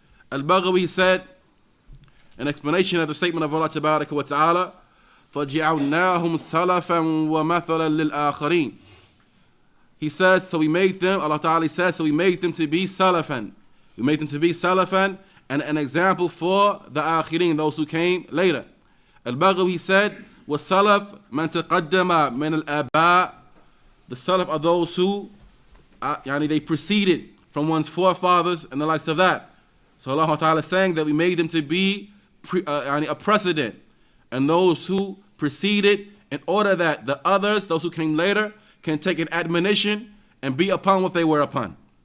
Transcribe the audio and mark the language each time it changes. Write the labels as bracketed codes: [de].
[en] Al-Baghawi said, in explanation of the statement of Allah Tabaraka wa Ta'ala, [ar] فَجِعَلْنَاهُمْ سَلَفًا وَمَثَلًا لِلْآخَرِينَ. [en] He says, so we made them, Allah Ta'ala says, so we made them to be Salafan. We made them to be Salafan and an example for the Akhirin, those who came later. Al-Baghawi said, [ar] وَالسَّلَفْ مَنْ تَقَدَّمَ مِنَ الْآبَاءِ. [en] The Salaf are those who, they preceded from one's forefathers and the likes of that. So Allah Ta'ala is saying that we made them to be a precedent, and those who preceded, in order that the others, those who came later, can take an admonition and be upon what they were upon.